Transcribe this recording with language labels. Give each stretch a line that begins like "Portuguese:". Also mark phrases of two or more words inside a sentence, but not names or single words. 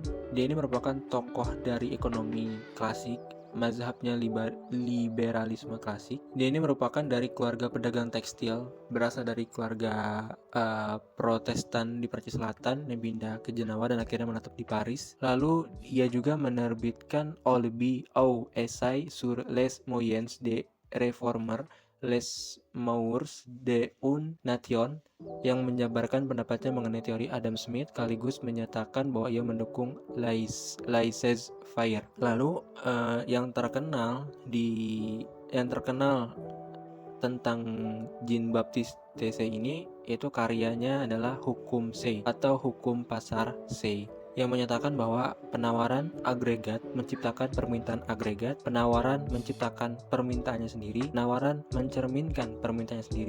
Indonesian: Dia ini merupakan tokoh dari ekonomi klasik, mazhabnya liberalisme klasik. Dia ini merupakan dari keluarga pedagang tekstil, berasal dari keluarga Protestan di Prancis Selatan yang pindah ke Jenawa dan akhirnya menetap di Paris. Lalu ia juga menerbitkan Olbi au Essai sur les moyens de réformer Les Moeurs d'une Nation yang menjabarkan pendapatnya mengenai teori Adam Smith sekaligus menyatakan bahwa ia mendukung laissez-faire. Lalu yang terkenal tentang Jean-Baptiste Say ini itu karyanya adalah Hukum Say atau Hukum Pasar Say, yang menyatakan bahwa penawaran agregat menciptakan permintaan agregat, penawaran menciptakan permintaannya sendiri, penawaran mencerminkan permintaannya sendiri.